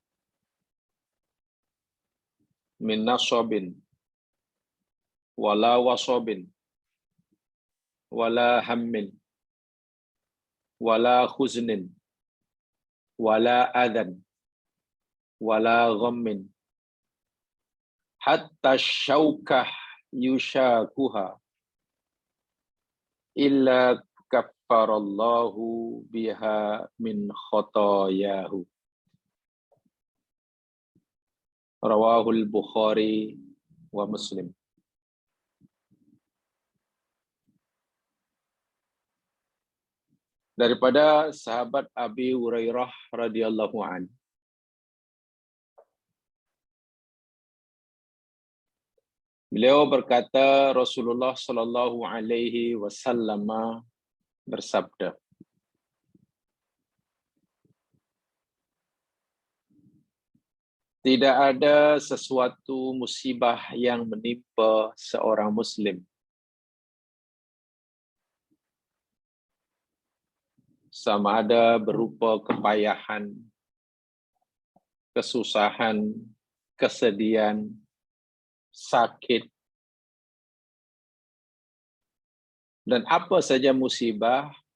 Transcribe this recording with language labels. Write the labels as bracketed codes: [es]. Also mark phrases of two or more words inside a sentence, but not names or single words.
[ar] من نصب ولا وصب ولا هم ولا حزن ولا أذى ولا غم حتى الشوكة يشاكها إلا كفر الله بها من خطاياه. رواه البخاري ومسلم. [ms] Daripada sahabat Abi Hurairah [ar] رضي الله عن. [ms] Beliau berkata, Rasulullah [ar] صلى الله عليه وسلم [ms] bersabda, tidak ada sesuatu musibah yang menimpa seorang muslim sama ada berupa kepayahan, kesusahan, kesedihan, sakit, dan apa saja musibah,